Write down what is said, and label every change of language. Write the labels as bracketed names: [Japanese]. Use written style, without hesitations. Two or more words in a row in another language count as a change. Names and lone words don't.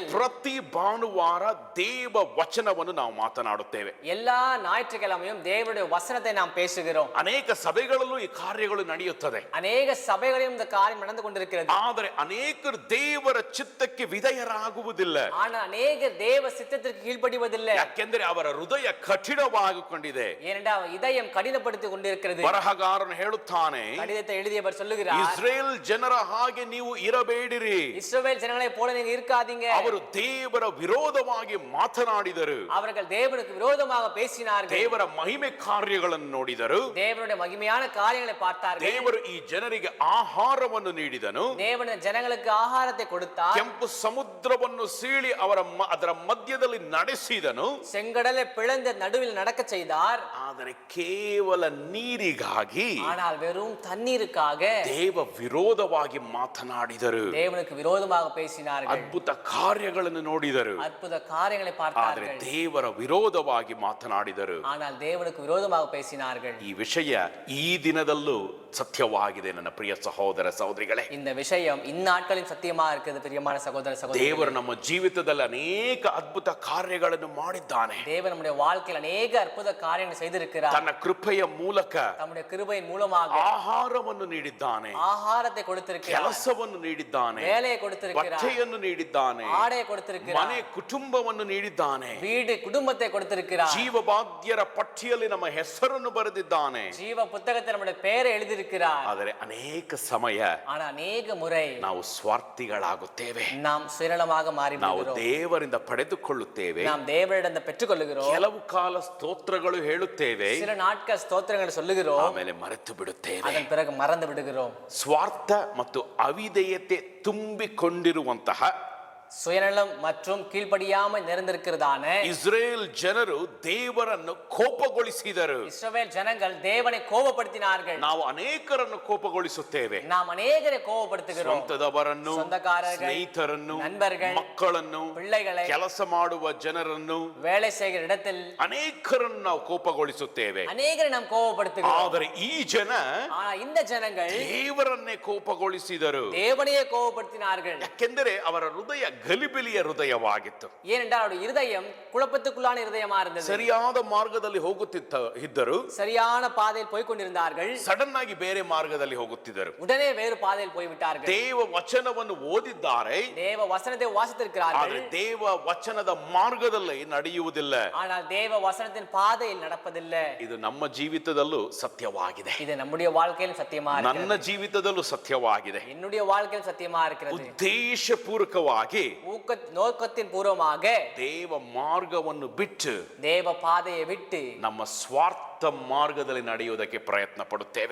[Kannada] ಪ್ರತಿ ಭಾನುವಾರ ದೇವ ವಚನವನ್ನು ನಾವು ಮಾತನಾಡುತ್ತೇವೆ. [Tamil] எல்லா ஞாயிற்றுக்கிழமையும் தேவனுடைய வசனத்தை நாம் பேசுகிறோம். [Kannada] ಅನೇಕ ಸಭೆಗಳಲ್ಲೂ ಈ ಕಾರ್ಯಗಳು ನಡೆಯುತ್ತದೆ. [Tamil] அநேக சபைகளிலும் இந்த காரியம் நடந்து கொண்டிருக்கிறது. [Kannada] ಆದರೆ ಅನೇಕರು ದೇವರ ಚಿತ್ತಕ್ಕೆ ವಿಧೇಯರಾಗುವುದಿಲ್ಲ. [Tamil] ஆனால் அநேகர் தேவ சித்தத்திற்கு கீழ்ப்படிவதில்லை. [Kannada] ಯಾಕೆಂದರೆ ಅವರ ಹೃದಯ ಕಠಿಣವಾಗಿಕೊಂಡಿದೆ. [Tamil] ஏனென்றால் இதயம் கடினப்படுத்திக் கொண்டிருக்கிறது. [Kannada] ಬರಹಗಾರನು ಹೇಳುತ್ತಾನೆ, [Tamil] கடிதத்தை எழுதியவர் சொல்லுகிறார், [Kannada] ಇಸ್ರೇಲ್ ಜನರ ಹಾಗೆ ನೀವು ಇರಬೇಡಿರಿ. [Tamil] இஸ்ரவேல் ஜனங்களை போல நீங்க இருக்காதீங்க. [Kannada] ಅವರು ದೇವರ ವಿರೋಧವಾಗಿ ಮಾತನಾಡಿದರು, [Tamil] அவர்கள் தேவனுக்கு விரோதமாக பேசினார்கள். [Kannada] ದೇವರ ಮಹಿಮೆ ಕಾರ್ಯಗಳನ್ನು ನೋಡಿದರು. [Tamil] தேவனுடைய மகிமையான காரியங்களை பார்த்தார்கள். [Kannada] ದೇವರು ಈ ಜನರಿಗೆ ಆಹಾರವನ್ನು ನೀಡಿದನು. [Tamil] தேவன் ஜனங்களுக்கு ஆகாரத்தை கொடுத்தார். [Kannada] ಕೆಂಪು ಸಮುದ್ರವನ್ನು ಸೀಳಿ ಅದರ ಮಧ್ಯದಲ್ಲಿ ನಡೆಸಿದನು. [Tamil] செங்கடலை பிளந்து நடுவில் நடக்க செய்தார். [Kannada] ಆದರೆ ಕೇವಲ ನೀರಿಗಾಗಿ, [Tamil] ஆனால் வெறும் தண்ணீருக்காக [Kannada] ದೇವ ವಿರೋಧವಾಗಿ ಮಾತನಾಡಿದರು. [Tamil] தேவனுக்கு விரோதமாக பேசினார்கள். [Kannada] ಅದ್ಭುತ ಕಾರ್ಯಗಳನ್ನು ನೋಡಿದರು, [Tamil] அற்புத காரியங்களை [Kannada] ಆದರೆ [Tamil] பார்த்தார்கள். [Kannada] ದೇವರ ವಿರೋಧವಾಗಿ ಮಾತನಾಡಿದರು. [Tamil] ஆனால் தேவ தேவனுக்கு விரோதமாக பேசினார்கள். [Kannada] ಈ ವಿಷಯ ಈ ದಿನದಲ್ಲೂ ಸತ್ಯವಾಗಿದೆ ನನ್ನ ಪ್ರಿಯ ಸಹೋದರ ಸಹೋದರಿಗಳೇ. [Tamil] இந்த விஷயம் இந்நாட்களிலும் சத்தியமா இருக்குது பிரியமான சகோதர சகோதரிகளே. [Kannada] ದೇವರು ನಮ್ಮ ಜೀವಿತದಲ್ಲಿ ಅನೇಕ ಅದ್ಭುತ ಕಾರ್ಯಗಳನ್ನು ಮಾಡಿದ್ದಾನೆ. [Tamil] தேவன் நம்முடைய வாழ்க்கையில் அநேக அற்புத காரியங்களை செய்திருக்கிறார். [Kannada] ತನ್ನ ಕೃಪೆಯ ಮೂಲಕ [Tamil] தம்முடைய கிருபையின் மூலமாக [Kannada] ಆಹಾರವನ್ನು ನೀಡಿದ್ದಾನೆ, [Tamil] ஆகாரத்தை கொடுத்திருக்கிறார், [Kannada] ಕೆಲಸವನ್ನು ನೀಡಿದ್ದಾನೆ, [Tamil] வேலையை கொடுத்திருக்கிறார், [Kannada] ಬಟ್ಟೆಯನ್ನು ನೀಡಿದ್ದಾನೆ, [Tamil] ஆடையை கொடுத்திருக்கிறார், [Kannada] ಮನೆ ಕುಟುಂಬವನ್ನು ನೀಡಿದ್ದಾನೆ, [Tamil] வீடு குடும்பத்தை கொடுத்திருக்கிறார், [Kannada] ಜೀವಭಾಗ್ಯರ ಪಟ್ಟಿಯಲ್ಲಿ ನಮ್ಮ ಹೆಸರನ್ನು ಬರೆದಿದ್ದಾನೆ. [Tamil] ஜீவ புத்தகத்தில் நம்முடைய பெயரை எழுதியிருக்கிறார். [Kannada] ಆದರೆ ಅನೇಕ ಸಮಯ [Tamil] ஆனா அநேக முறை [Kannada] ನಾವು ಸ್ವಾರ್ಥಿಗಳಾಗುತ್ತೇವೆ. [Tamil] நாம் சுயநலமாக மாறி [Kannada] ನಾವು [Tamil] விடுகிறோம். [Kannada] ದೇವರಿಂದ ಪಡೆದುಕೊಳ್ಳುತ್ತೇವೆ. [Tamil] நாம் தேவனிடம் பெற்றுக்கொள்ளுகிறோம். [Kannada] ಕೆಲವು ಕಾಲ ಸ್ತೋತ್ರಗಳು ಹೇಳುತ್ತೇವೆ, [Tamil] சில நாட்கள் ஸ்தோத்திரங்களை சொல்லுகிறோம், [Kannada] ಆಮೇಲೆ ಮರೆತು ಬಿಡುತ್ತೇವೆ. [Tamil] அதன் பிறகு மறந்து விடுகிறோம். [Kannada] ಸ್ವಾರ್ಥ ಮತ್ತು ಅವಿಧೇಯತೆ ತುಂಬಿಕೊಂಡಿರುವಂತಹ [Tamil] சுயநலம் மற்றும் கீழ்ப்படியாமல் நிறைந்திருக்கிறதான [Kannada] ಇಸ್ರೇಲ್ ಜನರು ದೇವರನ್ನು ಕೋಪಗೊಳಿಸಿದರು. [Tamil] இஸ்ரவேல் ஜனங்கள் தேவனை கோபப்படுத்தினார்கள். [Kannada] ನಾವು ಅನೇಕರನ್ನು ಕೋಪಗೊಳಿಸುತ್ತೇವೆ. [Tamil] நாம் அநேகரை கோபப்படுத்துகிறோம். [Kannada] ಸ್ವಂತದವರನ್ನು, [Tamil] சொந்தக்காரர்கள், [Kannada] ಸ್ನೇಹಿತರನ್ನು, [Tamil] நண்பர்கள், [Kannada] ಮಕ್ಕಳನ್ನು, [Tamil] பிள்ளைகளை, [Kannada] ಕೆಲಸ ಮಾಡುವ ಜನರನ್ನು, [Tamil] வேலை செய்கிற இடத்தில் [Kannada] ಅನೇಕರನ್ನು ನಾವು ಕೋಪಗೊಳಿಸುತ್ತೇವೆ. [Tamil] அநேகரை நாம் கோபப்படுத்துகிறோம். [Kannada] ಆದರೆ ಈ ಜನ [Tamil] ஆனா இந்த ஜனங்கள் [Kannada] ದೇವರನ್ನೇ ಕೋಪಗೊಳಿಸಿದರು. [Tamil] தேவனையே கோபப்படுத்தினார்கள். [Kannada] ಯಾಕೆಂದರೆ ಅವರ ಹೃದಯ ಗಲಿಬಿಲಿಯ ಹೃದಯವಾಗಿತ್ತು. [Tamil] ஏனென்றால் அவருடைய இருதயம் குழப்பத்துக்குள்ளான இருதயமா இருந்தது. [Kannada] ಸರಿಯಾದ ಮಾರ್ಗದಲ್ಲಿ ಇದ್ದರು, [Tamil] சரியான பாதையில் போய் கொண்டிருந்தார்கள். [Kannada] ಸಡನ್ ಆಗಿ ಬೇರೆ ಮಾರ್ಗದಲ್ಲಿ ಹೋಗುತ್ತಿದ್ದರು. [Tamil] உடனே வேறு பாதையில் போய் விட்டார்கள். [Kannada] ದೇವ ವಚನವನ್ನು ಓದಿದ್ದಾರೆ, [Tamil] தேவ வசனத்தை வாசித்திருக்கிறார்கள். [Kannada] ಆದರೆ ದೇವ ವಚನದ ಮಾರ್ಗದಲ್ಲಿ ನಡೆಯುವುದಿಲ್ಲ. [Tamil] ஆனால் தேவ வசனத்தின் பாதையில் நடப்பதில்லை. [Kannada] ಇದು ನಮ್ಮ ಜೀವಿತದಲ್ಲೂ ಸತ್ಯವಾಗಿದೆ. [Tamil] இது நம்முடைய வாழ்க்கையிலும் சத்தியமா இருக்கிறது. [Kannada] ನನ್ನ ಜೀವಿತದಲ್ಲೂ ಸತ್ಯವಾಗಿದೆ. [Tamil] என்னுடைய வாழ்க்கையில் சத்தியமா இருக்கிறது. [Kannada] ಉದ್ದೇಶಪೂರ್ವಕವಾಗಿ [Tamil] நோக்கத்தின் பூர்வமாக [Kannada] ದೇವ ಮಾರ್ಗವನ್ನು ಬಿಟ್ಟು [Tamil] தேவ பாதையை விட்டு [Kannada] ನಮ್ಮ ಸ್ವಾರ್ಥ ಮಾರ್ಗದಲ್ಲಿ ನಡೆಯುವುದಕ್ಕೆ ಪ್ರಯತ್ನ ಪಡುತ್ತೇವೆ.